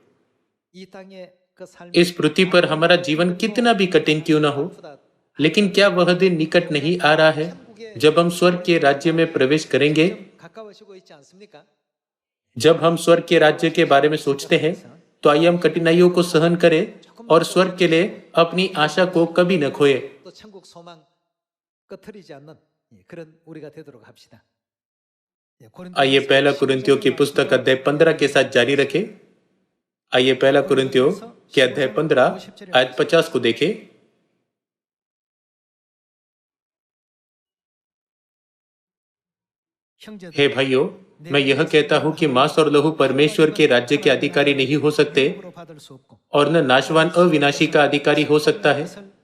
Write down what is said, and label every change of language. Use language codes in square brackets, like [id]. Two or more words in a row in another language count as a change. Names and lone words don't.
[hi] इस पृथ्वी पर हमारा जीवन कितना भी कठिन क्यों न हो, लेकिन क्या वह दिन निकट नहीं आ रहा है जब हम स्वर्ग के राज्य में प्रवेश करेंगे? जब हम स्वर्ग के राज्य के बारे में सोचते हैं तो आइए हम कठिनाइयों को सहन करें और स्वर्ग के लिए अपनी आशा को कभी न खोए। [ko] 또 천국 소망 꺼트리지 않는 그런 우리가 되도록 합시다. [hi] आइए पहला कुरिन्थियों की पुस्तक अध्याय 15 के साथ जारी रखें। आइए पहला कुरिन्थियों के अध्याय 15 आयत 50 को देखें। हे भाइयों, मैं यह कहता हूं कि मांस और लहू परमेश्वर के राज्य के अधिकारी नहीं हो सकते और न नाशवान अविनाशी का अधिकारी हो सकता है।